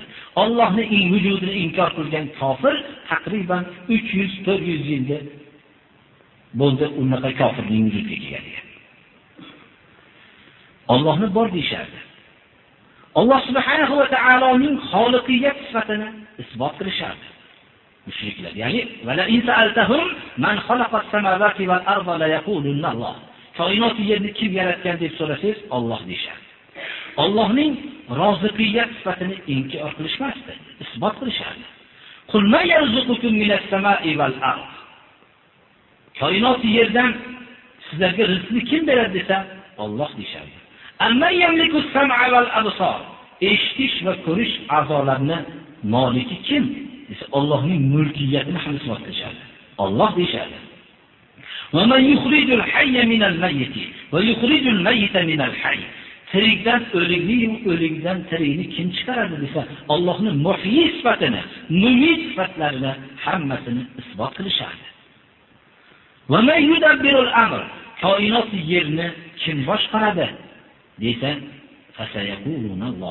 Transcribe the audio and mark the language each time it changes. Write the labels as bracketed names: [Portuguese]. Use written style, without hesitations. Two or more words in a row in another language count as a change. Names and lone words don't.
[Uzbek] Allohning vujudini inkor qilgan kofir taqriban 300-400 yilda bo'ldi unaqa kofirning vujudga kelganiga. Allohni bor deyishardi. Alloh subhanahu va taoloning xoliqiyat sifatini isbot qilishardi. Mushriklar, ya'ni [Arabic] ولئن سألتهم من خلق السماوات والأرض ليقولن الله. [Uzbek] koinot yerni kim yaratgan deb so'rasangiz, Alloh deyshadi. Allohning roziqiyat sifatini inkor qilishmasdi, isbot qilishadi. [Arabic] قل من يرزقكم من السماء والأرض. [Uzbek] Koinot yerdan sizlarga rizqni kim beradi desa, Alloh deyshadi. [Arabic] أمن يملك السمع والأبصار. [Uzbek] Eshitish va ko'rish a'zolarini moliki kim desa, Allohning mulkiyatini ham isbot qilishadi. Alloh deyshadi. [Arabic] ومن يخرج الحي من الميت ويخرج الميت من الحي. [Uzbek] Tirikdan o'likni, o'likdan tirikni kim chiqaradi desa, Allohning muhyi sifatini, mumit sifatlarini hammasini isbot qilishadi. [Arabic] ومن يدبر الأمر. [Uzbek] Koinot yerni kim boshqaradi desa, [Arabic] فسيقولون الله.